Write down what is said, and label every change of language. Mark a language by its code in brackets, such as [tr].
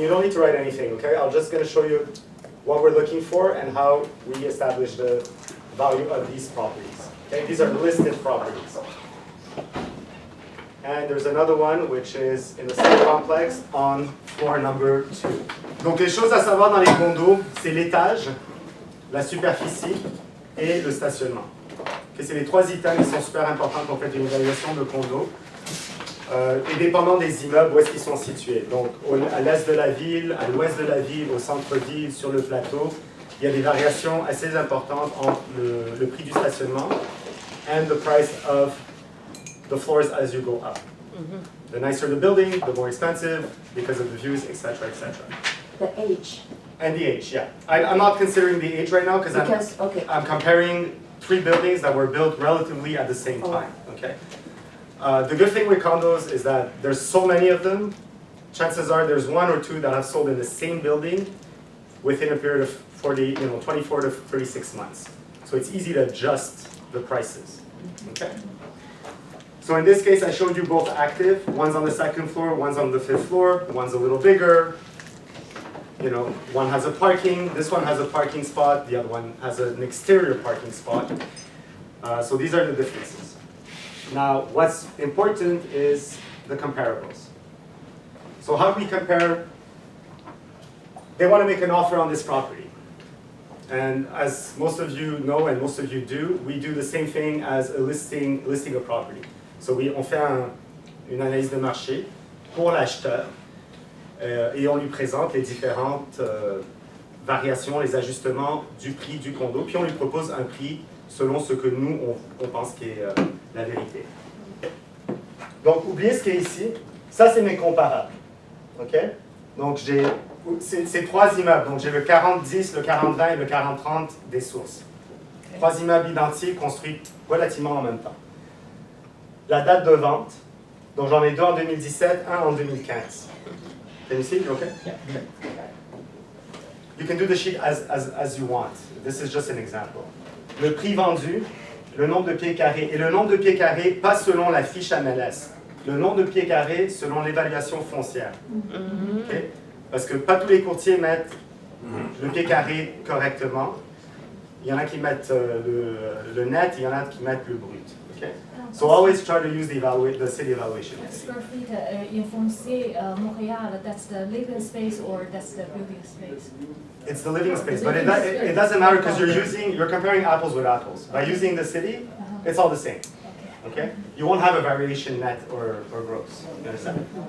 [en] You don't need to write anything, okay? I'm just going to show you what we're looking for and how we establish the value of these properties. Okay? These are listed properties. And there's another one, which is in the same complex on floor number 2. [fr] Donc les choses à savoir dans les condos, c'est l'étage, la superficie et le stationnement. Okay, c'est les trois items qui sont super importants quand on fait une évaluation de condo. Et dépendant des immeubles, où est-ce qu'ils sont situés. Donc à l'est de la ville, à l'ouest de la ville, au centre-ville, sur le plateau, il y a des variations assez importantes entre le prix du stationnement [en] and the price of the floors as you go up. The nicer the building, the more expensive because of the views, etc., etc. The age. And the age, yeah. I'm not considering the age right now because I'm comparing 3 buildings that were built relatively at the same time. Okay. The good thing with condos is that there's so many of them. Chances are there's 1 or 2 that have sold in the same building within a period of 24 to 36 months. So it's easy to adjust the prices. Okay. So in this case, I showed you both active. One's on the 2nd floor, one's on the 5th floor. One's a little bigger. You know, one has a parking. This one has a parking spot. The other one has an exterior parking spot. So these are the differences. Now, what's important is the comparables. So how do we compare? They want to make an offer on this property. And as most of you know, and most of you do, we do the same thing as a listing a property. [fr] So on fait une analyse de marché pour l'acheteur et on lui présente les différentes variations, les ajustements du prix du condo, puis on lui propose un prix selon ce que nous, on pense qui est la vérité. Donc, oubliez ce qui est ici. Ça, c'est mes comparables. OK? Donc, j'ai ces 3 immeubles. Donc, j'ai le 40-10, le 40-20 et le 40-30 des sources. 3 immeubles identiques construits relativement en même temps. La date de vente. Donc, j'en ai 2 en 2017, 1 en 2015. [en] Can you see? Okay? Yeah. You can do the sheet as you want. This is just an example. [fr] Le prix vendu, le nombre de pieds carrés, et le nombre de pieds carrés, pas selon la fiche MLS, le nombre de pieds carrés selon l'évaluation foncière. Okay? Parce que pas tous les courtiers mettent le pied carré correctement. Il y en a qui mettent le net, il y en a qui mettent le brut. Okay? [en] So always try to use the city evaluation. Square feet in foncier Montréal, that's the living space or that's the building space? It's the living space, but it doesn't matter because you're comparing apples with apples. By using the city, it's all the same. Okay? You won't have a variation net or gross. You understand?